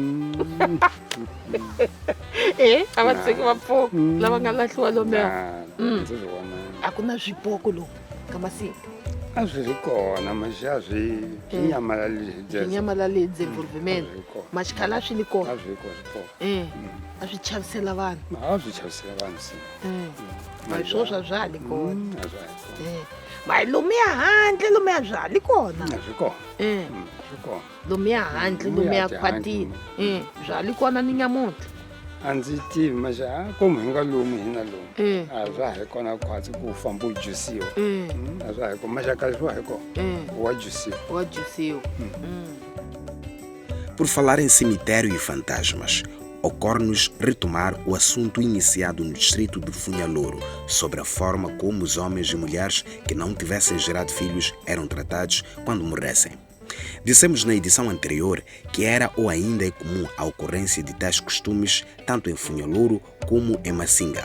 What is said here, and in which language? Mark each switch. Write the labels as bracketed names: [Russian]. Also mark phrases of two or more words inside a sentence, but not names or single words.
[Tsonga] A va tshiki va pfuka lava nga lahliwa lomuya. Ndzi vona. A ku na swipoko lomu ka Masinga. A swi ri kona masi a swi nyamalali. Nyamalali desenvolvimento. Mas xikhala swi li kona. A swi kona. A swi chavisela vanhu. A swi chavisela vanhu sim. Mas swo swa zwali kona. A swi kona. Mas lomuya handle lomuya zwali kona. A swi kona. Swi kona. Lomuya handle lomuya khwatini. Zwali kona ni nyamuntlha. A ndzi tivi masi como hi nga lomu hina lomu. A swa ha ri kona khwatsi ku famba u jusiwa. A swa ha ri kona masi a kahle swa ha ri kona. Wa jusiwa. Wa jusiwa. [Portuguese] Por falar em cemitério e fantasmas, ocorre-nos retomar o assunto iniciado no distrito de Funhalouro sobre a forma como os homens e mulheres que não tivessem gerado filhos eram tratados quando morressem. Dissemos na edição anterior que era ou ainda é comum a ocorrência de tais costumes tanto em Funhalouro como em Masinga.